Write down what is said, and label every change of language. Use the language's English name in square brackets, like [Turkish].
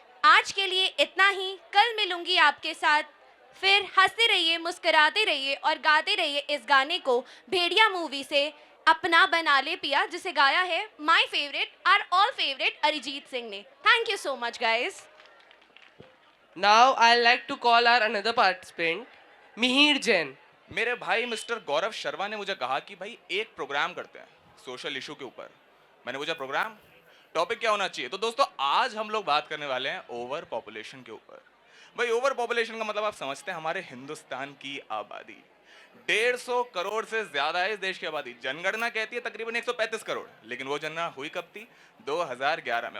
[Hindi] आज के लिए इतना ही। कल मिलूंगी आपके साथ। फिर हंसते रहिए, मुस्कुराते रहिए और गाते रहिए इस गाने को भेड़िया मूवी से अपना बना ले पिया, जिसे गाया है [English] my favourite are all favourite [Hindi] Arijit Singh ने। [English] Thank you so much guys. Now I'd like to call our another participant, Mihir Jain. [Hindi] मेरे भाई मिस्टर गौरव शर्मा ने मुझे कहा कि भाई एक प्रोग्राम करते हैं सोशल इशू के ऊपर। मैंने पूछा प्रोग्राम, टॉपिक क्या होना चाहिए? तो दोस्तों आज हम लोग बात करने वाले हैं ओवर पॉपुलेशन के ऊपर। भाई ओवर पॉपुलेशन का मतलब आप समझते हैं हमारे हिंदुस्तान की आबादी 150 करोड़ से ज्यादा है। इस देश की आबादी जनगणना कहती है तकरीबन 135 करोड़, लेकिन वो जनगणना हुई कब थी? 2011 में।